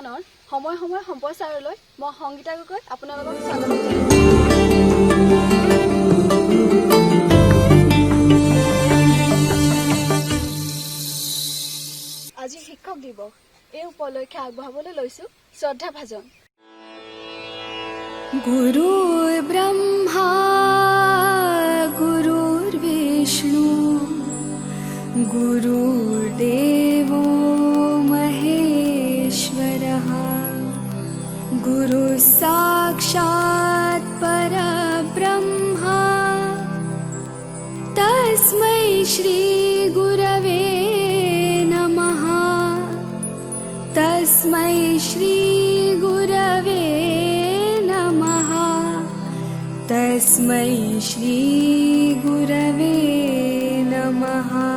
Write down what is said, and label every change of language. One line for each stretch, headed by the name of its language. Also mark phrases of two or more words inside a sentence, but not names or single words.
Assamese: সময় সময় সম্প্ৰচাৰলৈ মই সংগীতা গগৈ আপোনালোকক স্বাগতম জনাইছোঁ। আজি শিক্ষক দিৱস এই উপলক্ষে আগবঢ়াবলৈ লৈছোঁ শ্ৰদ্ধা ভাজন।
Sanskrit: गुरुर् ब्रह्मा गुरुर्विष्णु गुरुर्देवो महेश्वरः गुरुः साक्षात् परब्रह्मा तस्मै श्री गुरवे नमः तस्मै श्री गुरवे तस्मै श्री गुरवे नमः।